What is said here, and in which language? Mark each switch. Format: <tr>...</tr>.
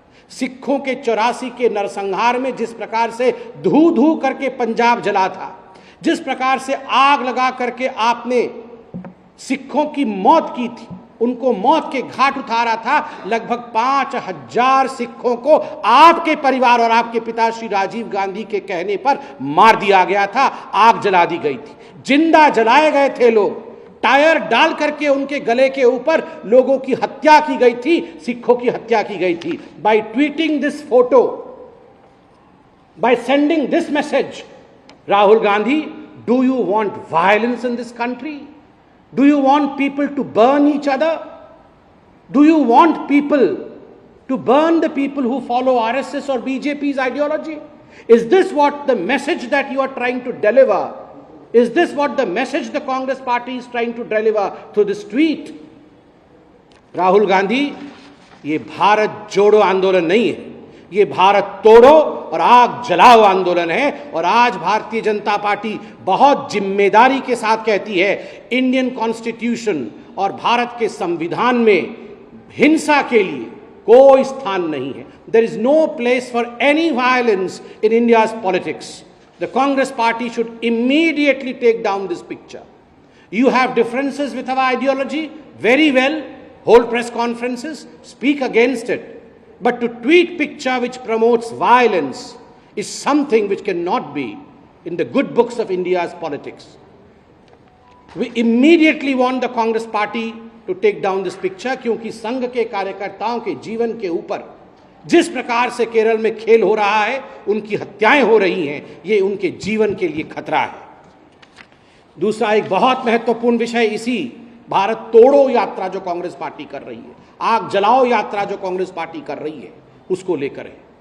<hi>सिखों के 84 के नरसंहार में जिस प्रकार से धू धू करके पंजाब जला था, जिस प्रकार से आग लगा करके आपने सिखों की मौत की थी, उनको मौत के घाट उतारा था, लगभग 5000 सिखों को आपके परिवार और आपके पिता श्री राजीव गांधी के कहने पर मार दिया गया था, आग जला दी गई थी, जिंदा जलाए गए थे लोग, टायर डाल करके उनके गले के ऊपर लोगों की हत्या की गई थी, सिखों की हत्या की गई थी।</hi> <en>By tweeting this photo, by sending this message, Rahul Gandhi, do you want violence in this country? Do you want people to burn each other? Do you want people to burn the people who follow RSS or BJP's ideology? Is this what the message that you are trying to deliver? Is this what the message the Congress party is trying to deliver through this tweet?</en> <hi>Rahul Gandhi, ये भारत जोड़ो आंदोलन नहीं है, ये भारत तोड़ो और आग जलाओ आंदोलन है। और आज भारतीय जनता पार्टी बहुत जिम्मेदारी के साथ कहती है, इंडियन कॉन्स्टिट्यूशन और भारत के संविधान में हिंसा के लिए कोई स्थान नहीं है।</hi> <en>There is no place for any violence in India's politics. The Congress party should immediately take down this picture. You have differences with our ideology, very well, hold press conferences, speak against it. But to tweet picture which promotes violence is something which cannot be in the good books of India's politics. We immediately want the Congress party to take down this picture,</en> <hi>क्योंकि संघ के कार्यकर्ताओं के जीवन के ऊपर जिस प्रकार से केरल में खेल हो रहा है, उनकी हत्याएं हो रही हैं, ये उनके जीवन के लिए खतरा है। दूसरा एक बहुत महत्वपूर्ण विषय इसी भारत तोड़ो यात्रा जो कांग्रेस पार्टी कर रही है, आग जलाओ यात्रा जो कांग्रेस पार्टी कर रही है, उसको लेकर है।</hi>